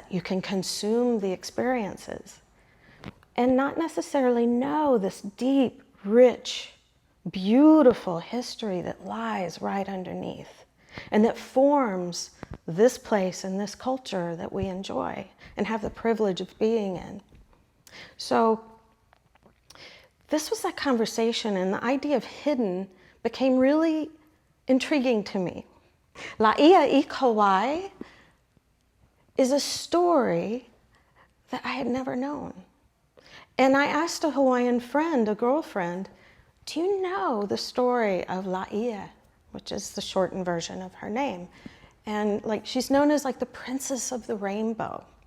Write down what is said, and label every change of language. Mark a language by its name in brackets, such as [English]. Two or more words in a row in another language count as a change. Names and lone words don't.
[English] You can consume the experiences and not necessarily know this deep, rich, beautiful history that lies right underneath and that forms this place and this culture that we enjoy and have the privilege of being in. So this was that conversation, and the idea of hidden became really intriguing to me. Lāʻieikawai is a story that I had never known. And I asked a Hawaiian friend, a girlfriend, do you know the story of Lāʻie, which is the shortened version of her name? And she's known as the princess of the rainbow.